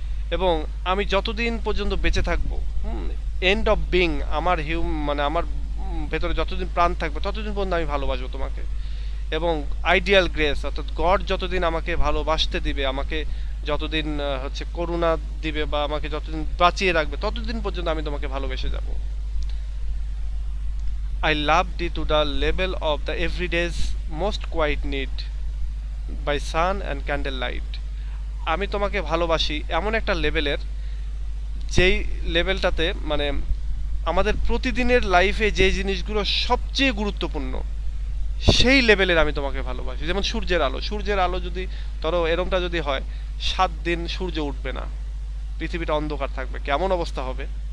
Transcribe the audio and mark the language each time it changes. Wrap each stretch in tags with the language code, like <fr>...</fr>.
<bn>এবং আমি যতদিন পর্যন্ত বেঁচে থাকবো, এন্ড অফ বিং, আমার মানে আমার ভেতরে যতদিন প্রাণ থাকবে ততদিন পর্যন্ত আমি ভালোবাসবো তোমাকে। এবং আইডিয়াল গ্রেস, অর্থাৎ গড যতদিন আমাকে ভালোবাসতে দিবে, আমাকে যতদিন হচ্ছে করুণা দিবে, বা আমাকে যতদিন বাঁচিয়ে রাখবে, ততদিন পর্যন্ত আমি তোমাকে ভালোবেসে যাব।</bn> <en>I loved thee to the level of the everyday's most quiet need by sun and candle light.</en> <bn>আমি তোমাকে ভালোবাসি এমন একটা লেভেলের, যেই লেভেলটাতে মানে আমাদের প্রতিদিনের লাইফে যে জিনিসগুলো সবচেয়ে গুরুত্বপূর্ণ সেই লেভেলের আমি তোমাকে ভালোবাসি। যেমন সূর্যের আলো, সূর্যের আলো যদি ধরো এরমটা যদি হয়, 7 দিন সূর্য উঠবে না, পৃথিবীটা অন্ধকার থাকবে, কেমন অবস্থা হবে?</bn>